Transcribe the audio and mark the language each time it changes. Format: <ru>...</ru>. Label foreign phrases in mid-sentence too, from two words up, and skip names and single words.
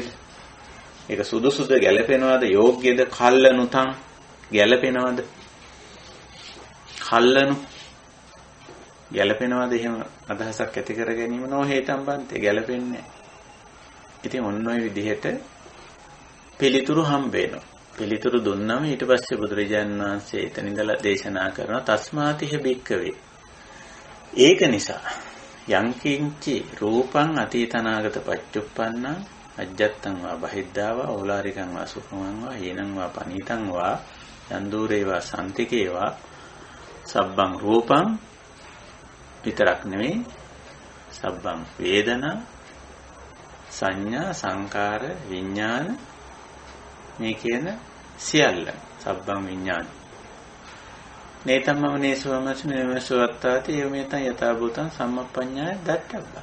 <si>ඒක සුදුසුද ගැළපෙනවද යෝග්‍යද කල්ලනුතං ගැළපෙනවද කල්ලනු ගැළපෙනවද එහෙම අදහසක් ඇති කර ගැනීම</si> <pi>නොහේතම් බන්තේ</pi> <si>ගැළපෙන්නේ නැහැ. ඉතින් ඔන්න ඔය විදිහට පිළිතුරු හම්බ වෙනවා. පිළිතුරු දුන්නම ඊට පස්සේ බුදුරජාණන් වහන්සේ එතන ඉඳලා දේශනා කරනවා</si> <pi>තස්මාතිහ බික්කවේ.</pi> <si>ඒක නිසා</si> <pi>යංකින්චි රූපං අතීතනාගත පච්චුප්පන්නං අජ්ජත්තං වා බහිද්ධා වා ඕලාරිකං වා සුඛං වා හේනං වා පනීතං වා යන්දූරේ වා සම්තිකේ වා සබ්බං රූපං</pi> <si>විතරක් නෙවෙයි</si> <pi>සබ්බං වේදනා සංඥා සංකාර විඥාන</pi> <si>මේ කියන සියල්ල</si> <pi>සබ්බං විඥාන නේතම්මම නේසවමස්නේමසවත්තාති යමෙතං යථාභූතං සම්මප්පඤ්ඤාය දත්තබ්බා.</pi>